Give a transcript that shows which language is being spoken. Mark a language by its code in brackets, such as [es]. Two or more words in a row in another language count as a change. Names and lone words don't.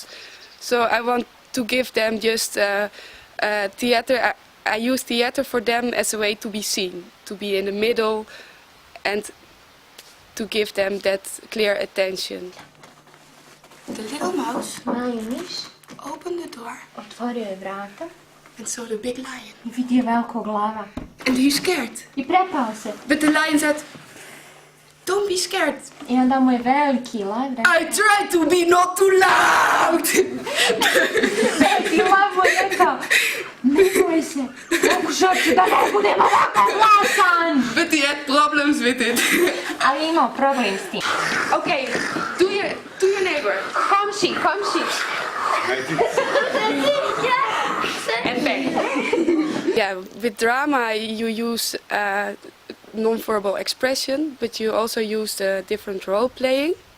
[en] So I want to give them just theater. I use theater for them as a way to be seen, to be in the middle and to give them that clear attention. The little mouse [bs] Mali miš [en] opened the door [bs] otvorio je vrata [en] and saw the big lion. [bs] I vidio velikog lava. [en] And he's scared. [bs] I prepao se. [en] But the lion said, "Don't be scared." [bs] I onda mu je veliki lav rekao. [en] I try to be not too loud. [bs] Veliki lav mu je rekao, ne boj se, pokušao ću da ne budem ovako glasan. [en] But he had problems with it. [bs] Ali je imao problem s tim. [en] Okay, to your neighbor. [bs] Komši. [en] And back. Yeah, with drama you use non-verbal expression, but you also use the different role playing.